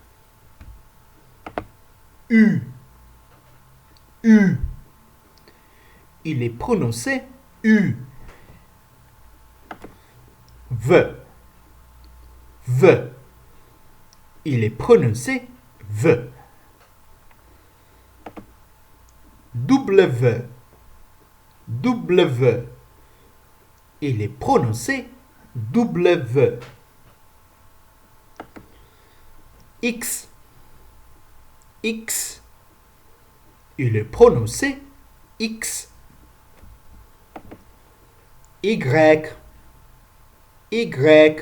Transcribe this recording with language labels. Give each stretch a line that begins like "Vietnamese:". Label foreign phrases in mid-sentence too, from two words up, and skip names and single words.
French: U. U. Il est prononcé U. V. V. Il est prononcé V. W. W. Il est prononcé W. X. X. Il est prononcé X. Y. Y.